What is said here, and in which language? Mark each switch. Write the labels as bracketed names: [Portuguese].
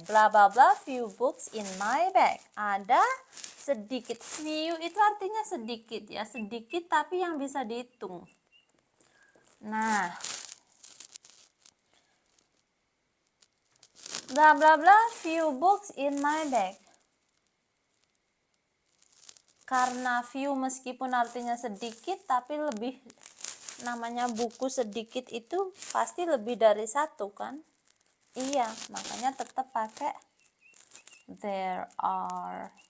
[English] Bla bla bla, few books in my bag. [Indonesian] Ada sedikit. Few itu artinya sedikit ya. Sedikit tapi yang bisa dihitung. Nah. [English] Bla bla bla, few books in my bag. [Indonesian] Karena few meskipun artinya sedikit tapi lebih, namanya buku sedikit itu pasti lebih dari satu kan? Iya, makanya tetap pakai there are.